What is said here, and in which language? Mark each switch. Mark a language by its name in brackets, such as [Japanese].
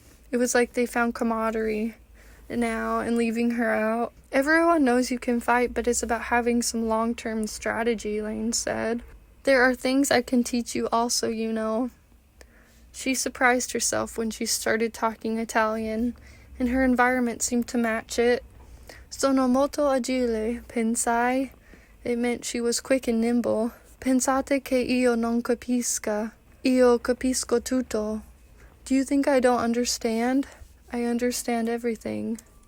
[English] It was like they found camaraderie now and leaving her out. Everyone knows you can fight, but it's about having some long-term strategy, Laine said. There are things I can teach you also, you know. She surprised herself when she started talking Italian, and her environment seemed to match it. [Italian] Sono molto agile, pensai. [English] It meant she was quick and nimble. [Italian] Pensate che io non capisca. Io capisco tutto. [English] Do you think I don't understand? I understand everything.